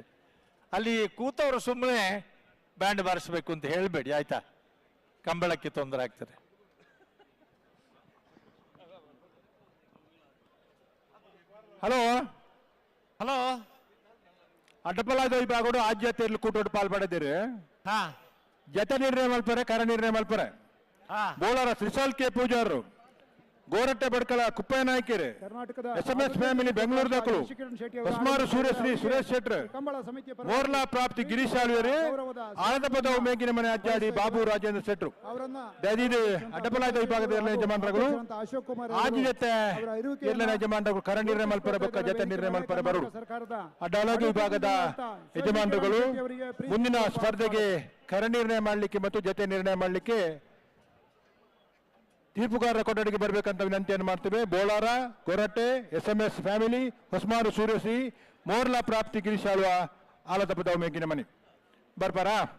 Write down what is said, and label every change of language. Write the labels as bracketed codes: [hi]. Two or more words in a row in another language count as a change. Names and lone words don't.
[kn] ಅಲ್ಲಿ ಕೂತವರು ಸುಮ್ಮನೆ ಬ್ಯಾಂಡ್ ಬಾರಿಸಬೇಕು ಅಂತ ಹೇಳಬೇಡಿ ಆಯ್ತಾ, ಕಂಬಳಕ್ಕೆ ತೊಂದರೆ ಆಗ್ತದೆ. [tcy] ಹಲೋ ಅಡ್ಡಪಲಾದ ವಿಭಾಗಗಳು ಆದ್ಯತೆಯಲ್ಲಿ ಕೂಟೋಡು ಪಾಲ್ಪಡಿದ್ದೀರಿ. ಜತೆ ನಿರ್ಣಯ ಮಲ್ಪರೆ, ಕರ ನಿರ್ಣಯ ಮಲ್ಪರೆ. ಬೋಳರ ತ್ರಿಶಾಲ್ ಕೆ ಪೂಜಾರರು, ಗೋರಟ್ಟೆ ಬಡ್ಕಲ ಕುಪ್ಪಯ್ಯ ನಾಯ್ಕರು, SMS ಫ್ಯಾಮಿಲಿ ಬೆಂಗಳೂರು ದಾಖಲು, ಹೊಸ್ಮಾರು ಸೂರ್ಯಶ್ರೀ ಸುರೇಶ್ ಶೆಟ್ರ್, ಮೋರ್ಲಾ ಪ್ರಾಪ್ತಿ ಗಿರೀಶ್ ಆಳ್ವೇರಿ, ಆನಂದಪದ ಮೇಗಿನ ಮನೆ ಅಜ್ಜಾಡಿ ಬಾಬು ರಾಜೇಂದ್ರ ಶೆಟ್ರು, ದಯದಿದು ಅಡ್ಡಪಲಾದ ವಿಭಾಗದ ಎಲ್ಲ ಯಜಮಾನರುಗಳು ಆಜಿ ಜತೆ ಎಲ್ಲ ಯಜಮಾನರುಗಳು ಕರ ನಿರ್ಣಯ ಮಲ್ಪರೆ ಬೊಕ್ಕ ಜತೆ ನಿರ್ಣಯ ಮಲ್ಪರೆ ಬರುಡು. [kn] ಅಡ್ಡಲಾಗಿ ವಿಭಾಗದ ಯಜಮಾನರುಗಳು ಮುಂದಿನ ಸ್ಪರ್ಧೆಗೆ ಕರ ನಿರ್ಣಯ ಮಾಡಲಿಕ್ಕೆ ಮತ್ತು ಜತೆ ನಿರ್ಣಯ ಮಾಡಲಿಕ್ಕೆ ತೀರ್ಪುಗಾರರ ಕೊಠಡಿಗೆ ಬರಬೇಕಂತ ವಿನಂತಿಯನ್ನು ಮಾಡ್ತೇವೆ. [tcy] ಬೋಳಾರ, ಗೊರಟೆ, SMS ಫ್ಯಾಮಿಲಿ, ಹೊಸ್ಮಾರು ಸೂರ್ಯಶ್ರೀ, ಮೋರ್ಲಾ ಪ್ರಾಪ್ತಿ ಗಿರೀಶಾಳುವ, ಆಲತಪದ ಮೇಗಿನ ಮನೆ ಬರ್ಬಾರಾ.